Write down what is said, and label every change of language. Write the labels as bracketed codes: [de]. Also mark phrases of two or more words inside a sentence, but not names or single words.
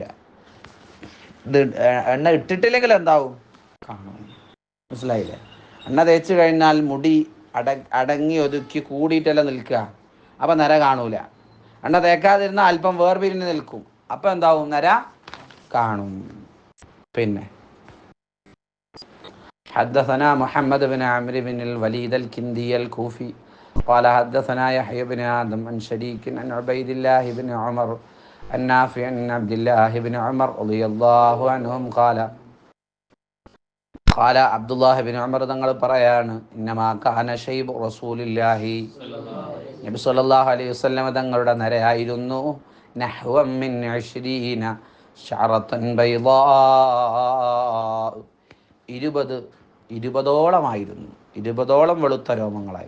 [ml] ഇത് എണ്ണ ഇട്ടിട്ടില്ലെങ്കിൽ എന്താവും, കാണും. മനസ്സിലായില്ലേ? എണ്ണ തേച്ച് കഴിഞ്ഞാൽ മുടി അടങ്ങി ഒതുക്കി കൂടിയിട്ടെല്ലാം നിൽക്കുക, അപ്പം നര കാണൂല. എണ്ണ തേക്കാതിരുന്നാൽ അല്പം വേർപിരിഞ്ഞ് നിൽക്കും, അപ്പം എന്താവും, നര കാണും. [ar] പിന്നെ حدثنا محمد بن عمرو بن الوليد الكندي الكوفي قال حدثنا يحيى بن آدم عن شريك عن عبيد الله بن عمر عن نافع عن عبد الله بن عمر رضي الله عنهم قال [ml] അബ്ദുല്ലാഹി ബിൻ ഉമർ തങ്ങൾ പറയാണ്, [ar] إنما كان شيب رسول الله, [ml] നബി [ar] صلى الله عليه وسلم [ml] തങ്ങളുടെ നരയായിരുന്നു [ar] نحوا من 20 شعرة بيضاء, [ml] 20ഓളമായിരുന്നു, 20ഓളം വെളുത്ത രോമങ്ങളായി.